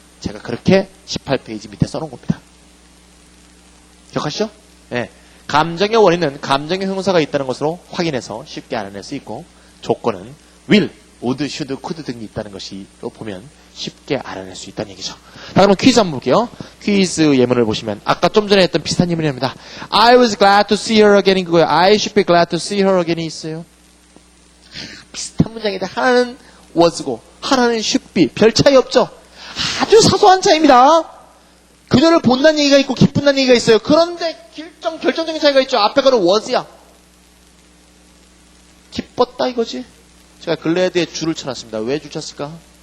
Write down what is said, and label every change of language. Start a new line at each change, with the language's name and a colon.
Korean: 제가 그렇게 18페이지 밑에 써놓은 겁니다. 기억하시죠? 네. 감정의 원인은 감정의 형용사가 있다는 것으로 확인해서 쉽게 알아낼 수 있고 조건은 will, would, should, could 등이 있다는 것이 보면 쉽게 알아낼 수 있다는 얘기죠. 자, 그럼 퀴즈 한번 볼게요. 퀴즈 예문을 보시면 아까 좀 전에 했던 비슷한 예문입니다.
English: I was glad to see her again이
Korean: 그거예요.
English: I should be glad to see her again이
Korean: 있어요. 비슷한 문장인데 하나는 was고 하나는 should be. 별 차이 없죠? 아주 사소한 차이입니다. 그녀를 본다는 얘기가 있고 기쁜다는 얘기가 있어요. 그런데 결정적인 차이가 있죠. 앞에 거는 was야. 기뻤다 이거지. 제가 글래드에 줄을 쳐놨습니다. 왜 줄 쳤을까?